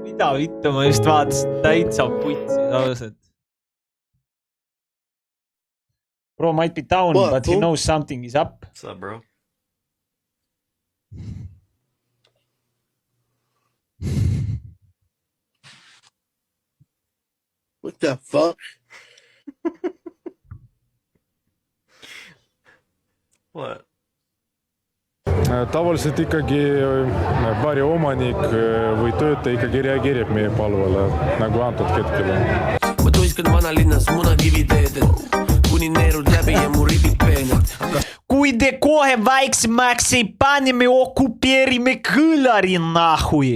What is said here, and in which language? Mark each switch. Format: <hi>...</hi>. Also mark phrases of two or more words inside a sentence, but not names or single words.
<et>vittu, ma just vaatasin täitsa putsi, ausalt.</et> <en>Bro might be down, but he knows something is up. What's up, bro? What the fuck? What?</en> <et>Tavaliselt ikkagi baari omanik või töötaja ikkagi reageerib meie palvele, nagu antud hetkel on. Ma tuiskan vanalinnas munakiviteedelt, kuni neerud läbi ja mu ribid peenelt. Kui te kohe väiksemaks ei pane, me okupeerime kõlari nahui.</et>